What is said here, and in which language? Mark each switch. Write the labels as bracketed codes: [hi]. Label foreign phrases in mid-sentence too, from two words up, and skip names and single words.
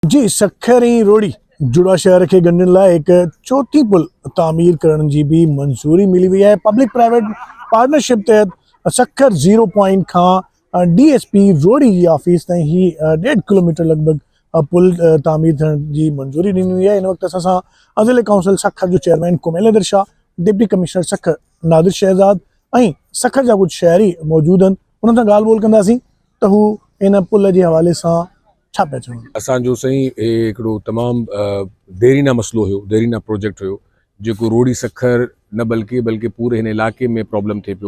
[sd] जी सखर ऐं रोड़ी जुड़ा शहर के ॻंढण लाइ एक चौथी पुल तामीर करण जी भी मंजूरी मिली हुई है। [en] public private partnership [sd] तहत सखर 0 पॉइंट खां DSP रोड़ी जी ऑफिस ताईं ही 1.5 किलोमीटर लगभग पुल तामीर थियण जी मंजूरी ॾिनी हुई है। इन वक्त असां सां ज़िले काउंसिल सखर जो चेयरमैन कुमेल हैदर शाह, [en] deputy commissioner [sd] सखर नादिर शहजाद ऐं सखर जा कुछ शहरी मौजूद आहिनि। उन्हनि सां ॻाल्हि ॿोल कंदासीं त हू इन पुल जे हवाले सां छा पिया चवनि। असांजो साईं हिकिड़ो तमामु देरीना मसलो हुयो, देरीना प्रोजेक्ट हुयो जेको रोड़ी सखर न बल्कि पूरे हिन इलाइक़े में प्रॉब्लम थिए पियो।